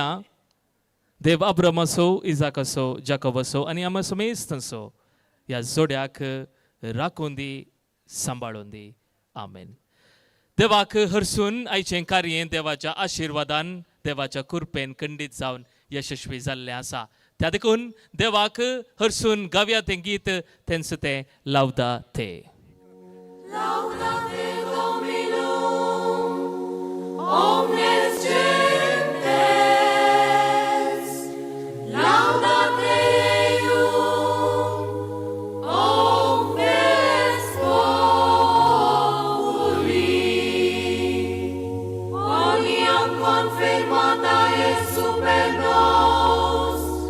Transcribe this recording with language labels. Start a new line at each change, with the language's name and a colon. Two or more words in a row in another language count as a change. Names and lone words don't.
Konkani: देव अब्राम असो, इजाक असो, जाकोब असो आनी आमी सुमेस्त असो ह्या जोड्याक राखून दी, सांबाळून दी. आमेन. देवाक हरसून आयचें कार्य देवाच्या आशिर्वादान देवाच्या कृपेन खंडीत जावन यशस्वी जाल्लें आसा. त्या देखून देवाक हरसून गावया तें गीत तेंच तें लावदा ते.
Latin: Laudate Dominum, omnes gentes, laudate Deum, omnes populi, quoniam confirmata est super nos,